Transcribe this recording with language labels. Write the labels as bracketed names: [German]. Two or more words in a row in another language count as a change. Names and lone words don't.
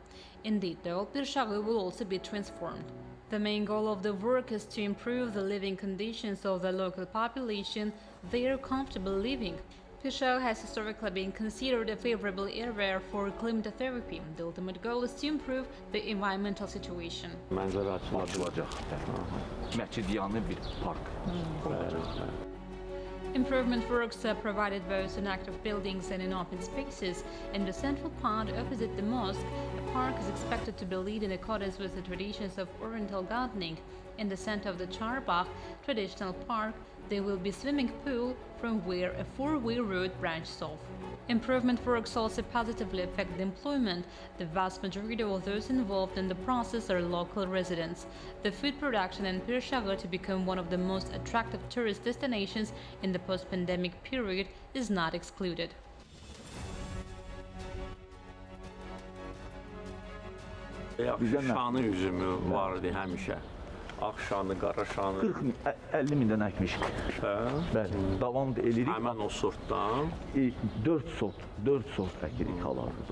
[English] Indeed, the old Pirshaghi will also be transformed. The main goal of the work is to improve the living conditions of the local population, their comfortable living. Pirshaghi has historically been considered a favorable area for climate therapy. The ultimate goal is to improve the environmental situation. [Azerbaijani] Mənzərə açılacaq. Məscid yanı bir park. [English] Improvement works are provided both in active buildings and in open spaces. In the central part opposite the mosque, a park is expected to be lit in accordance with the traditions of Oriental gardening. In the center of the Charbagh traditional park, there will be a swimming pool from where a four-way road branches off. Improvement works also positively affect the employment. The vast majority of those involved in the process are local residents. The food production in Pirshaghi to become one of the most attractive tourist destinations in the post-pandemic period is not excluded. [Azerbaijani] Şanı üzümü vardı həmişə. Ağşanı, qara şanı. 40-50 mindən əkmişik. Bəli, davam edirik. Həmən o sortdan. 4 sort əkirik halarız.